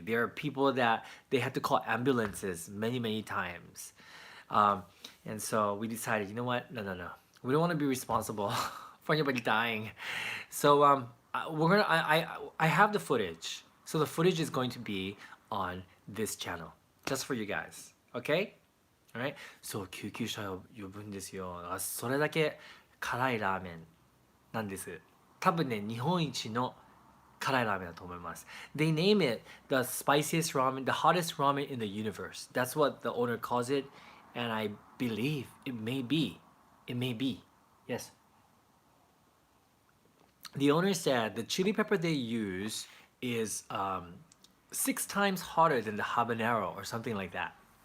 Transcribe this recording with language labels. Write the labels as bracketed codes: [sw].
[en] There are people that they had to call ambulances many, many times. And so we decided, you know what? No, no, no. We don't want to be responsible for anybody dying. So I have the footage. So the footage is going to be on this channel, just for you guys, okay? Alright? [ja] そう、救急車を呼ぶんですよ。それだけ辛いラーメンなんです。多分ね、日本一の辛いラーメンだと思います。 [en] They name it the spiciest ramen, the hottest ramen in the universe. That's what the owner calls it, and I believe it may be. It may be. Yes. The owner said the chili pepper they use is 6 times hotter than the habanero or something like that.